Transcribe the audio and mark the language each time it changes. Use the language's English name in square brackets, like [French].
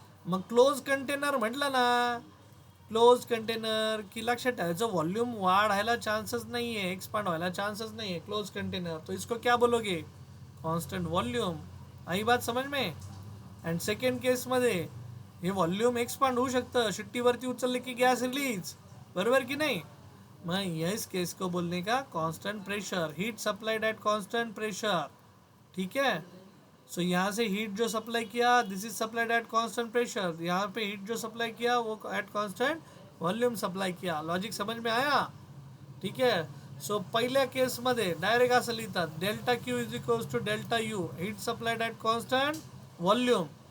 [Marathi] मग close container म्हटलं ना, क्लोज कंटेनर की लक्षात ठेवायचं, व्हॉल्यूम वाढायला चान्सच नाही आहे, एक्सपांड व्हायला चान्सच नाही आहे क्लोज कंटेनर. [Hindi] तो इसको क्या बोलोगे? Constant volume. आई बात समझ में? [Marathi] अँड सेकंड केसमध्ये हे व्हॉल्यूम एक्सपांड होऊ शकतं शिट्टीवरती उचलले की गॅस रिलीज, बरोबर की नाही? [Hindi] मग इस केस को बोलने का constant pressure, heat supplied at constant pressure. ठीक है. सो यहाँ से हीट जो सप्लाई किया, this is supplied at constant pressure. यहाँ पे हीट जो सप्लाई किया वो एट कांस्टेंट वॉल्यूम सप्लाई किया. लॉजिक समझ में आया? ठीक है. [Marathi] सो पहिल्या केसमध्ये डायरेक्ट असं लिहितात, delta Q is equals to delta U, heat supplied eight constant volume.